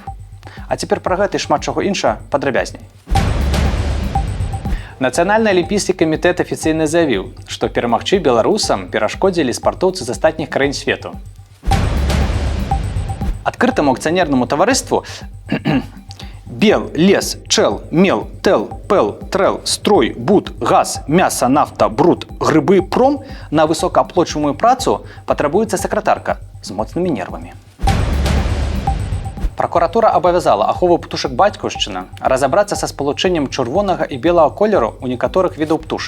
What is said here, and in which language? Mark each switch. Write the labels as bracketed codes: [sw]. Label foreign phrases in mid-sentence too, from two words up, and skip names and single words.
[be] А цяпер пра гэта і шмат чаго інша падрабязней. Нацыянальны алімпійскі камітэт афіцыйна заявіў, што перамагчы беларусам перашкодзілі спартоўцы з астатніх краін свету. Адкрытаму акцыянернаму таварыству Бел, лес, чел, мел, тел, пел, трел, строй, буд, газ, мяса, нафта, бруд, грыбы, пром на высокааплочваемую працу патрабуецца сакратарка з моцнымі нервамі. Пракуратура абавязала ахову птушак бацькаўшчына разабрацца са спалучэннем чырвонага і белага колеру ў некаторых відаў птушак.